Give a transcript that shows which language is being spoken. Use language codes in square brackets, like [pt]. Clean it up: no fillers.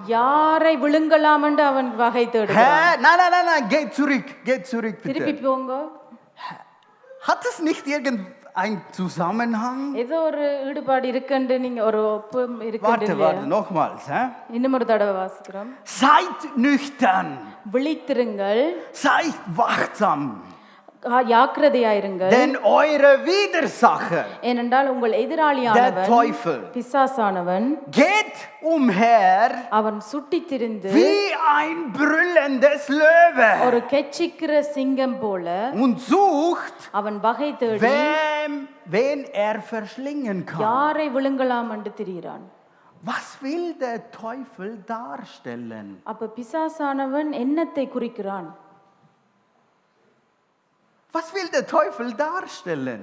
[ta] யாரை விழுங்கலாம் என்று அவன் வகை தேடுகிறான். [de] Nein, geht zurück [ta] திருப்பி [de] bitte. [ta] போங்க. [de] Hat es nicht irgendein Zusammenhang? [ta] ஏதோ ஒரு ஈடுபாடு இருக்குன்னு நீங்க ஒரு ஒப்பு [de] Warte, [ta] இருக்குன்னு [de] nochmals. [ta] இன்னும் ஒரு தடவை வாசிக்கிறோம். [de] Seid nüchtern. [ta] விழித்திருங்கள். [de] Seid wachsam. [ta] ஜாக்கிரதையாயிருங்கள். [de] Denn eure Widersacher, [ta] ஏனென்றால் உங்கள் [de] der [ta] எதிராளியானவன், [de] Teufel, [ta] பிசாசானவன், [de] geht umher [ta] அவன் சுட்டி திரிந்து [de] wie ein brüllendes Löwe [ta] ஒரு கெச்சிக்கிற சிங்கம் போல [de] und sucht, [ta] அவன் வகை தேடி [de] wen verschlingen kann. [ta] யாரை விழுங்கலாம் என்று திரிகிறான். [de] Was will der Teufel darstellen? [ta] அப்ப பிசாசானவன் என்னத்தை குறிக்கிறான்? [de] Was will der Teufel darstellen?